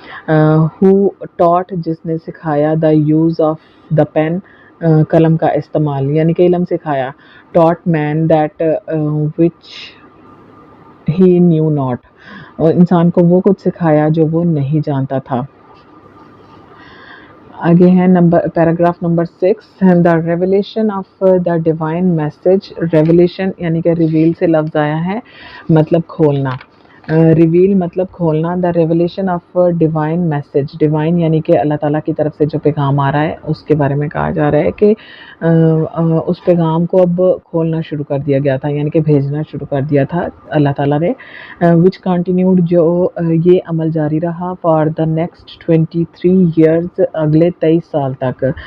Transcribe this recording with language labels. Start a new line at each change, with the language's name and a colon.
English: who taught,
Urdu: جس نے سکھایا،
English: the use of the pen,
Urdu: قلم کا استعمال یعنی کہ علم سکھایا.
English: taught man that which he knew not,
Urdu: اور انسان کو وہ کچھ سکھایا جو وہ نہیں جانتا تھا. آگے ہے paragraph number 6.
English: The revelation of the divine message.
Urdu: Revelation یعنی کہ ریویل سے لفظ آیا ہے، مطلب کھولنا. ریویل مطلب کھولنا.
English: The revelation of divine message.
Urdu: Divine یعنی کہ اللہ تعالیٰ کی طرف سے جو پیغام آ رہا ہے اس کے بارے میں کہا جا رہا ہے کہ اس پیغام کو اب کھولنا شروع کر دیا گیا تھا، یعنی کہ بھیجنا شروع کر دیا تھا اللہ تعالیٰ نے.
English: which continued,
Urdu: جو یہ عمل جاری رہا.
English: for the next 23 years,
Urdu: اگلے 23 سال تک.